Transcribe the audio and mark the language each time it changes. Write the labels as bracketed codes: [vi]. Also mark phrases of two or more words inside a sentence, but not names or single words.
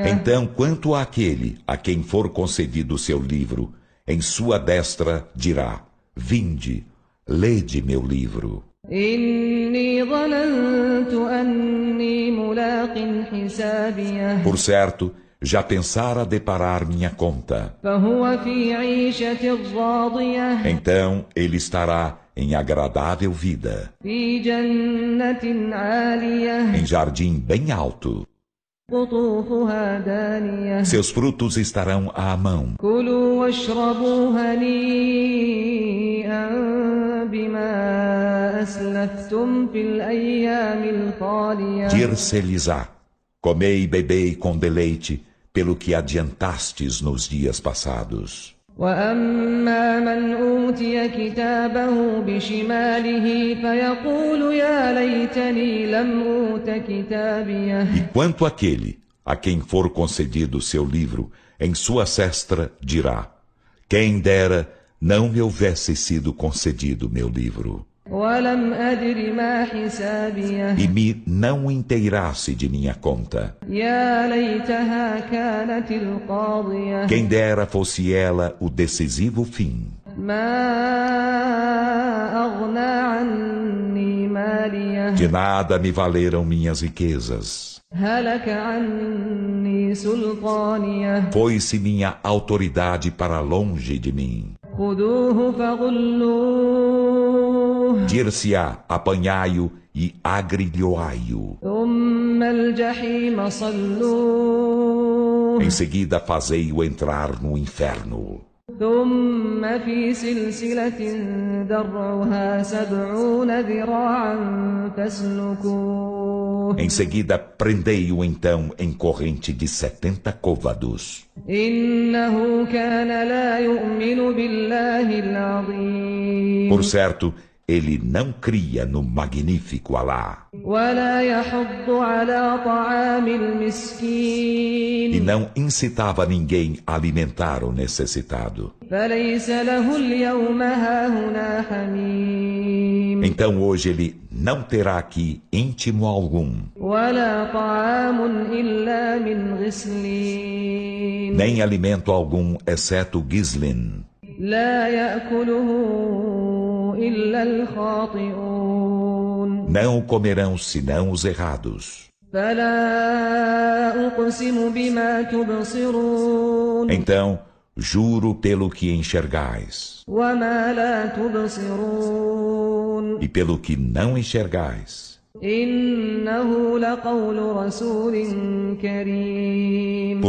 [pt] Então, quanto àquele a quem for concedido o seu livro, em sua destra dirá: Vinde, lede meu livro. [ar] إني ظننت أني ملاق حسابيه [pt] Por certo, já pensara deparar minha conta. [ar] فهو في عيشة راضية [pt] Então ele estará em agradável vida, [ar] في جنة عالية [pt] em jardim bem alto. [ar] قطوفها دانية [pt] Seus frutos estarão à mão. [ar] كلوا واشربوا هنيئا بما أسلفتم في الأيام الخالية [pt] Dir-se-lhes-á: Comei e bebei com deleite pelo que adiantastes nos dias passados. [ar] وأما من أوتي كتابه بشماله فيقول يا ليتني لم أوت كتابيه [pt] E quanto àquele a quem for concedido seu livro, em sua cestra dirá: Quem dera não me houvesse sido concedido meu livro, [ar] ولم أدر ما حسابيه [pt] e me não inteirasse de minha conta. [ar] يا ليتها كانت القاضية [pt] Quem dera fosse ela o decisivo fim. [ar] ما أغنى عني ماليه [pt] De nada me valeram minhas riquezas. [ar] هلك عني سلطانيه [pt] Foi-se minha autoridade para longe de mim. [ar] خذوه فغلوه [pt] Dir-se-á: Apanhai-o e agrilhoai-o. [ar] ثم الجحيم صلوه [pt] Em seguida fazei-o entrar no inferno. [ar] ثم في سلسلة ذرعها 70 ذراعا فاسلكوه [pt] Em seguida prendei-o então em corrente de 70 côvados. [ar] إنه كان لا يؤمن بالله العظيم [pt] Por certo, ele não cria no magnífico Alá [ar] ولا يحض على طعام [pt] e [ar] المسكين [pt] não incitava ninguém a alimentar o necessitado. [ar] فليس له اليوم هاهنا حميم [pt] Então hoje ele não terá aqui íntimo algum, [ar] ولا طعام إلا من غسلين [pt] nem alimento algum, exceto gislin. [ar] لا يأكله إلا الخاطئون [pt] Não o comerão senão os errados. [ar] فلا أقسم بما تبصرون [pt] Então, juro pelo que enxergais, [ar] وما لا تبصرون [pt] e pelo que não enxergais. [ar] إنه لقول رسول كريم